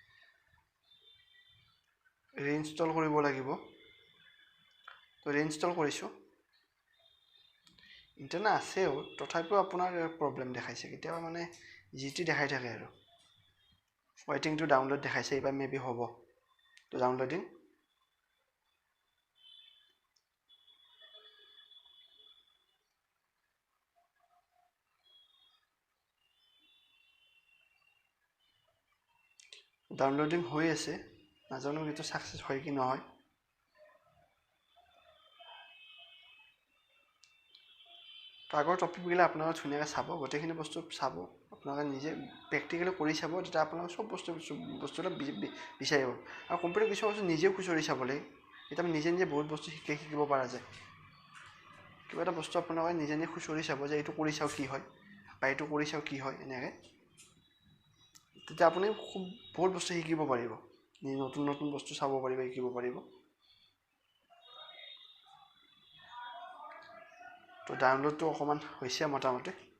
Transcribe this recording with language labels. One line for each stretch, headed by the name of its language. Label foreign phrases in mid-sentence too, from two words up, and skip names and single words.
Assamese: ৰিইনষ্টল কৰিব লাগিব তো ৰিইনষ্টল কৰিছোঁ ইণ্টাৰনেট আছেও তথাপিও আপোনাৰ প্ৰব্লেম দেখাইছে কেতিয়াবা মানে জিটি দেখাই থাকে আৰু
English: waiting to download
Assamese: দেখাইছে এইবাৰ মেবি হ'ব তো ডাউনলোডিং ダウンローディング হৈ আছে নাজানো কিন্তু সাকসেস হয় কি নহয় তো আগৰ টপিকবিলাক আপোনালোকে ধুনীয়াকৈ চাব গোটেইখিনি বস্তু চাব আপোনালোকে নিজে প্ৰেক্টিকেলি কৰি চাব তেতিয়া আপোনালোকে সব বস্তুটা বিচাৰিব আৰু কম্পিউটাৰ কিছু বস্তু নিজে খুচৰি চাব লাগে এটা নিজে নিজে বহুত বস্তু শিকিব পৰা যায় কিবা এটা বস্তু আপোনালোকে নিজে নিজে খুচৰি চাব যে এইটো কৰি চাও কি হয় বা এইটো কৰি চাও কি হয় এনেকৈ তেতিয়া আপুনি খুব বহুত বস্তু শিকিব পাৰিব নতুন নতুন বস্তু চাব পাৰিব শিকিব পাৰিব তো ডাউনলোডটো অকমান হৈছে মোটামুটি